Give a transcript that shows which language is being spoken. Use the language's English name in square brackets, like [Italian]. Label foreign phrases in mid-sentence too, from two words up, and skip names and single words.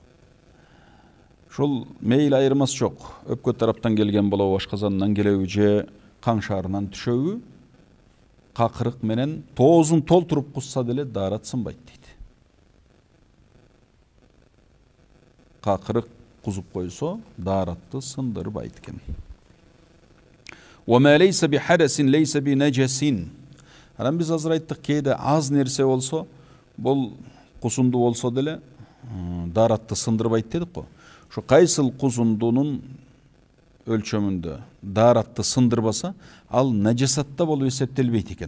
[Kyrgyz] Ушул мейли айырмасы жок. Өпкө тараптан келген болобу, ашказандан келеби, же каңшаарынан түшөбү, какырык менен тоозун толтуруп кусса деле daarat сынбайт дейт. Какырык кузуп койсо, daaratты сындырбайт экен. [Arabic] وما ليس بحدث ليس بنجس. [Kyrgyz] Анан биз азыр айттык, кээде аз нерсе болсо, бул кусунду болсо деле daaratты сындырбайт дедик го. Ошо кайсыл кусундунун өлчөмүндө daaratты сындырбаса, ал нажасатта болуп эсептелбейт экен.